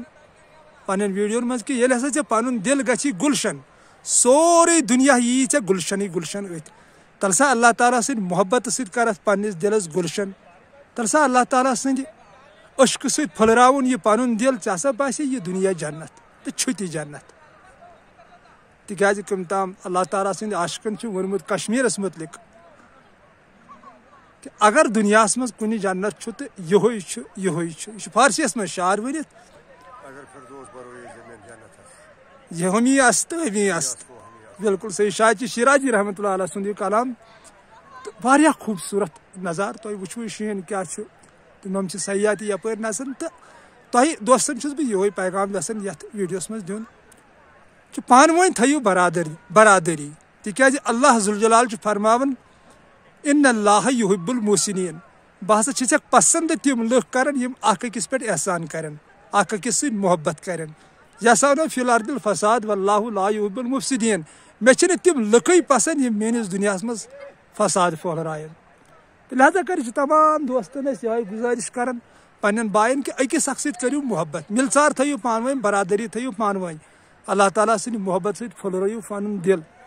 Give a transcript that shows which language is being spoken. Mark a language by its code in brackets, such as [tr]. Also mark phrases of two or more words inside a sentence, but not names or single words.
[ks] پنن ویڈیو مز کہ ییٚلہِ ہسا ژےٚ پنن دل گژھی گلشن سورُے دنیا یی ژےٚ گلشنٕے گلشن أتھۍ تل سا اللہ تعالیٰ سٕنٛدِ محبت سۭتۍ کر اتھ پننس دلس گلشن تل سا اللہ تعالیٰ سٕنٛدِ اشکہٕ سۭتۍ پھٔلراوُن یہ پنن دل ژےٚ ہسا باسے یہ دنیا جنت تہٕ چھُ تہِ جنت تکیازِ کم تام اللہ تعالیٰ سٕنٛدِ عاشقن چھُ ووٚنمُت کشمیرس متعلق کہ اگر دنیا مز کن جنت چھُ تہٕ یہوے چھُ یہوے چھُ یہ فارسیس مز شعر ورتھ یہ [fa] ہمی است ہمی است [ks] بالکل صحیح شاعر شیراجی [ar] رحمۃ اللہ علیہ [ks] سند یہ کلام تو واریاہ خوبصورت نظار تھی وچھو شین کیا تم سیاحتی یپر نسان تو تہ دوستن چھس بہ یہ پیغام یژھان یتھ ویڈیوس مز دیون کہ پان ؤنۍ تھٲیِو برادری تکیازِ اللہ ذوالجلال چھُ فرماوان [ar] ان اللہ یحب المحسنین [ks] بہ ہسا چھس پسند تم لُکھ کران یم اکھ أکِس پٮ۪ٹھ احسان کرن اکھ أکِس سۭتۍ محبت کرن [ar] یسعون فی الارض الفساد واللہ لا یحب المفسدین [ks] مےٚ چھنہٕ تم لُکے پسند یم میٲنس دنیاہس مز فساد پھہلرایَن لہذا کر تمام دوستن یہ گزارش کران پنن بائن کہ أکِس اکھ سۭتۍ کٔرِو محبت ملژار تھٲیِو پانہٕ ؤنۍ برادری تھٲیِو پانہٕ ؤنۍ اللہ تعالیٰ سٕنٛدِ محبت سۭتۍ پھٔلرٲیِو پنُن دل